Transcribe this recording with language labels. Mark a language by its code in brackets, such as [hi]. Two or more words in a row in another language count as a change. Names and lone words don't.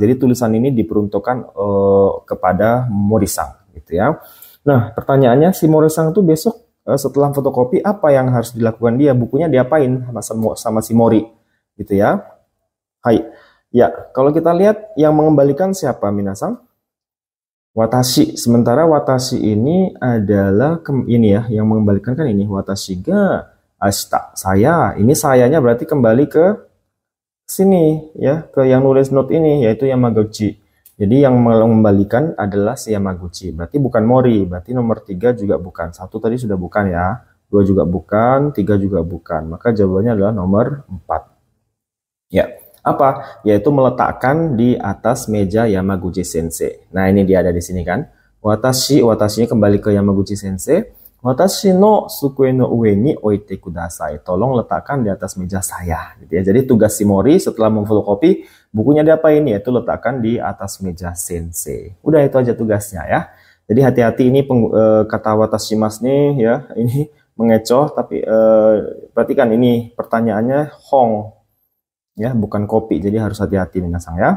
[id] Jadi tulisan ini diperuntukkan kepada Mori-san, gitu ya. Nah, pertanyaannya si Mori-san itu besok setelah fotokopi apa yang harus dilakukan dia? Bukunya diapain sama si Mori, gitu ya. Hai. Ya, kalau kita lihat yang mengembalikan siapa, minasan? Watashi. Sementara watashi ini adalah ini ya, yang mengembalikan kan ini [ja] 私が明日. [id] Saya. Ini sayanya berarti kembali ke sini ya, ke yang nulis note ini yaitu Yamaguchi. Jadi yang mengembalikan adalah si Yamaguchi. Berarti bukan Mori. Berarti nomor 3 juga bukan. 1 tadi sudah bukan ya. 2 juga bukan, 3 juga bukan. Maka jawabannya adalah nomor 4. Ya. Apa? Yaitu meletakkan di atas meja Yamaguchi sensei. Nah, ini dia ada di sini kan. Watashinya kembali ke Yamaguchi sensei. [ja] 私の机の上に置いてください. [id] Tolong letakkan di atas meja saya, gitu ya. Jadi tugas si Mori setelah memfotokopi bukunya diapain? Yaitu letakkan di atas meja sensei. Udah, itu aja tugasnya ya. Jadi hati-hati, ini kata watashimasu nih ya, ini mengecoh, tapi perhatikan ini pertanyaannya hong ya, bukan kopi, jadi harus hati-hati minasan ya.